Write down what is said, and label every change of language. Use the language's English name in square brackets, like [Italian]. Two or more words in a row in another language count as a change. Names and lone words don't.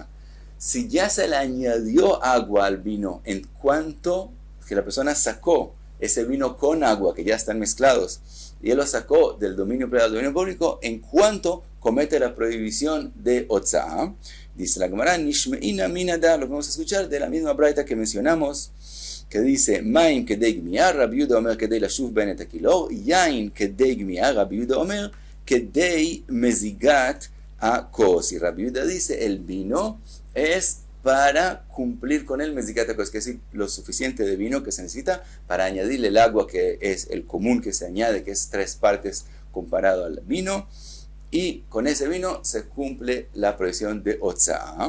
[Spanish] Si ya se le añadió agua al vino, en cuanto que la persona sacó ese vino con agua, que ya están mezclados, y él lo sacó del dominio privado al dominio público, en cuanto comete la prohibición de Hotza'ah, dice la Gemara, [Aramaic] נשמעינא מינה, [Spanish] lo que vamos a escuchar de la misma braita que mencionamos, que dice, [Hebrew] מים כדי גמיעה רבי יהודה אומר כדי לשוב בן את הכילור יין כדי גמיעה רבי יהודה אומר כדי מזיגת הכוס. [Spanish] Y Rabbi Yehuda dice, el vino es para cumplir con el [Hebrew] מזיגת הכוס, [Spanish] que es decir, lo suficiente de vino que se necesita para añadirle el agua, que es el común que se añade, que es 3 partes comparado al vino, y con ese vino se cumple la prohibición de Hotza'ah.